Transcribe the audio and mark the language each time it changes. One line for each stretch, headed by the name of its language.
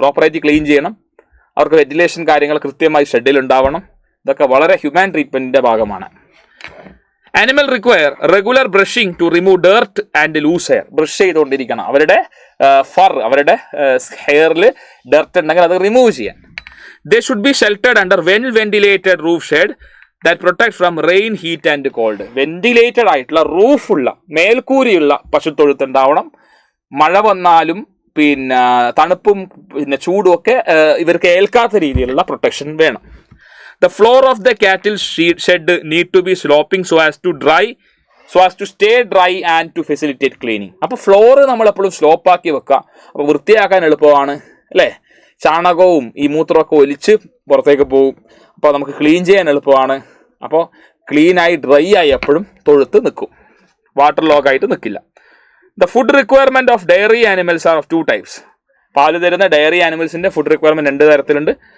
Malayalam: പ്രോപ്പറായിട്ട് ക്ലീൻ ചെയ്യണം, അവർക്ക് വെന്റിലേഷൻ കാര്യങ്ങൾ കൃത്യമായി ഷെഡിൽ ഉണ്ടാവണം. ഇതൊക്കെ വളരെ ഹ്യൂമൻ ട്രീറ്റ്മെന്റിന്റെ ഭാഗമാണ്.
English: Animal require regular brushing to remove dirt and loose hair.
Malayalam: Brush ചെയ്തുകൊണ്ടിരിക്കണം, അവരുടെ അവരുടെ ഹെയറിൽ ഡെർട്ട് ഉണ്ടെങ്കിൽ അത് റിമൂവ് ചെയ്യാൻ.
English: They should be sheltered under well-ventilated roof shade that protect from rain, heat and cold.
Malayalam: Ventilated ആയിട്ടുള്ള റൂഫുള്ള മേൽക്കൂരിയുള്ള പശുത്തൊഴുത്ത് ഉണ്ടാവണം. മഴ വന്നാലും പിന്നെ തണുപ്പും പിന്നെ ചൂടും ഒക്കെ ഇവർക്ക് ഏൽക്കാത്ത രീതിയിലുള്ള പ്രൊട്ടക്ഷൻ വേണം.
English: The floor of the cattle shed need to be sloping so as to stay dry and to facilitate cleaning.
Malayalam: അപ്പോൾ ഫ്ലോർ നമ്മൾ എപ്പോഴും സ്ലോപ്പ് ആക്കി വെക്കുക. അപ്പോൾ വൃത്തിയാക്കാൻ എളുപ്പമാണ് അല്ലേ. ചാണകവും ഈ മൂത്രമൊക്കെ ഒലിച്ച് പുറത്തേക്ക് പോകും. അപ്പോൾ നമുക്ക് ക്ലീൻ ചെയ്യാൻ എളുപ്പമാണ്. അപ്പോൾ ക്ലീനായി ഡ്രൈ ആയി എപ്പോഴും തൊഴുത്ത് നിൽക്കും, വാട്ടർ ലോക്ക് ആയിട്ട് നിൽക്കില്ല.
English: The food requirement of dairy animals are of 2 types.
Malayalam: പാല് തരുന്ന ഡയറി ആനിമൽസിൻ്റെ ഫുഡ് റിക്വയർമെൻറ്റ് 2 തരത്തിലുണ്ട്.